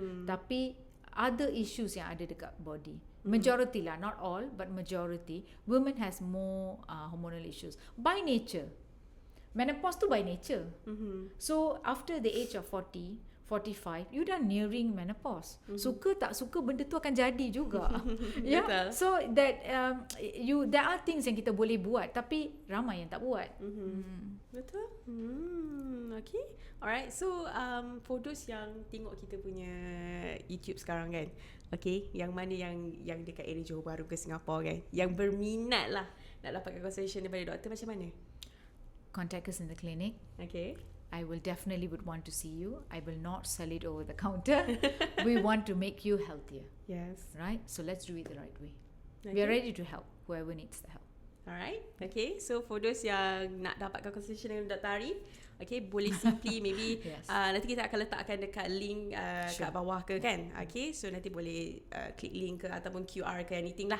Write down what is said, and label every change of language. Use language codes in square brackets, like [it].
[en] Tapi other issues [ms] yang ada dekat [en] body. Majority lah, not all, but majority. Women has more hormonal issues. By nature. Menopause tu by nature. So after the age of 40, 45, you dah nearing menopause. [ms] Suka tak suka, benda tu akan jadi juga. Yeah. Betul. [en] So that there are things [ms] yang kita boleh buat, tapi ramai yang tak buat. Betul. Okay. Alright. [en] So for those [ms] yang tengok kita punya YouTube sekarang kan, okay, yang mana yang dekat area Johor Bahru ke Singapura kan, yang berminat lah nak dapatkan consultation daripada doktor, macam mana? [en] Contact us in the clinic. Okay. I will definitely would want to see you. I will not sell it over the counter. We want to make you healthier, Yes. right? So let's do it the right way. Okay. We are ready to help whoever needs the help. Alright. Okay. So for those [ms] yang nak dapatkan [en] consultation dengan Dr. [ms] Ari, okay, boleh simply maybe Yes. nanti kita akan letakkan dekat link [en] Sure. [ms] kat bawah ke kan. Okay. So nanti boleh klik link ke ataupun QR ke anything lah.